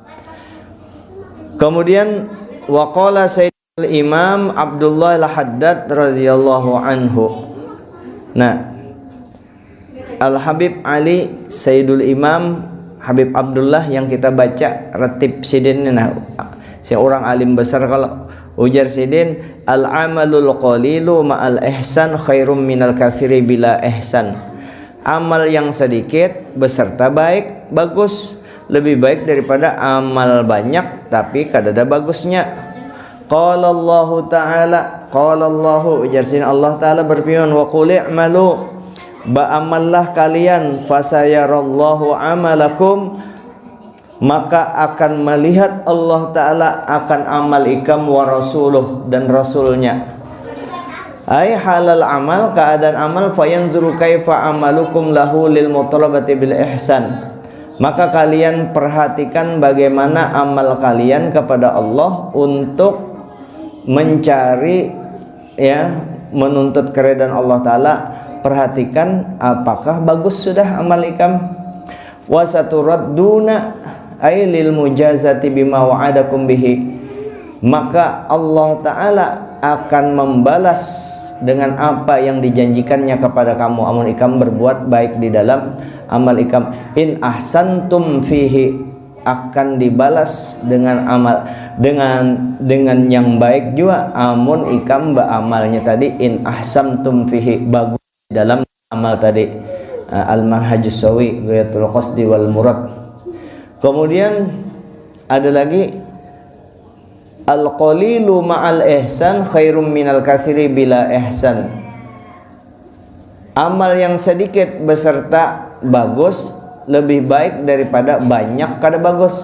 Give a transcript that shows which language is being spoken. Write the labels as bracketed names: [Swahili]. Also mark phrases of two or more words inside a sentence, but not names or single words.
[Arabic] Kemudian وقال سيد الإمام عبد الله الحداد رضي الله عنه. [Banjar] Nah, Al-Habib Ali Sayyidul Imam Habib Abdullah yang kita baca ratib sidin, nah, seorang alim besar. Kalau ujar sidin, [Arabic] العمل القليل مع الإحسان خير من الكثير بلا إحسان. [Banjar] Amal yang sedikit beserta baik, bagus, lebih baik daripada amal banyak tapi kadada bagusnya. [Arabic] قال الله تعالى، قال الله, [Banjar] ujar sin Allah Ta'ala berfirman, [Arabic] وقل اعملوا, [Banjar] ba'amallah kalian, [Arabic] فسيرى الله عملكم, [Banjar] maka akan melihat Allah Ta'ala akan amal ikam, [Arabic] ورسوله, [Banjar] dan rasulnya. [Arabic] أي حال العمل, [Indonesian] keadaan amal, [Arabic] فينظر كيف عملكم له للمطالبة بالإحسان. [Indonesian] Maka kalian perhatikan bagaimana amal kalian kepada Allah untuk mencari, menuntut keridhaan Allah Ta'ala. [Banjar] Perhatikan apakah bagus sudah amal ikam. [Arabic] وستردون أي للمجازاة بما وعدكم به, [Banjar] maka Allah Ta'ala akan membalas dengan apa yang dijanjikannya kepada kamu amun ikam berbuat baik di dalam amal ikam. [Arabic] إن أحسنتم فيه, [Banjar] akan dibalas dengan amal dengan yang baik juga amun ikam beramalnya tadi [Arabic] إن أحسنتم فيه, [Indonesian] bagus dalam amal tadi. [Arabic] المنهج السوي غاية القصد والمراد. [Indonesian] Kemudian ada lagi [Arabic] القليل مع الإحسان خير من الكثير بلا إحسان. [Banjar] Amal yang sedikit beserta bagus lebih baik daripada banyak kada bagus.